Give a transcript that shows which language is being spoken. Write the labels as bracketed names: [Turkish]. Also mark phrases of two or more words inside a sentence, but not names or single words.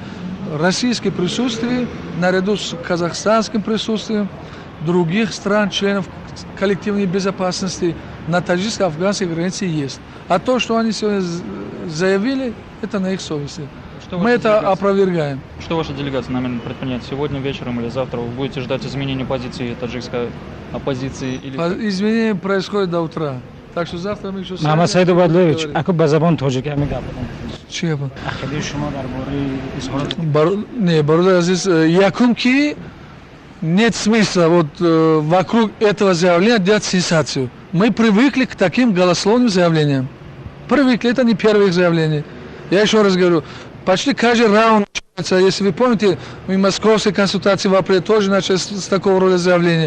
[Russian] Российское присутствие, наряду с казахстанским присутствием, других стран, членов коллективной безопасности на таджикско-афганской границе есть. А то, что они сегодня заявили, это на их совести. Мы это опровергаем. Что ваша делегация намерена предпринять сегодня вечером или завтра? Вы будете ждать изменения позиции таджикской оппозиции? Или... Изменения происходят до утра. Так что завтра мы еще... [Tajik] Махмад Саид Убайдуллович, аку ба забон тоҷикия мегапарам. Чия ба? Ақидаи шумо дар бораи изҳорот... [Russian] Не, [Tajik] бародар азиз, якум ки [Russian] нет смысла вот вокруг этого заявления делать сенсацию. Мы привыкли к таким голословным заявлениям. Привыкли, это не первое их заявление. Я еще раз говорю, почти каждый раунд начинается, если вы помните, в московской консультации в апреле тоже начали с такого рода заявления.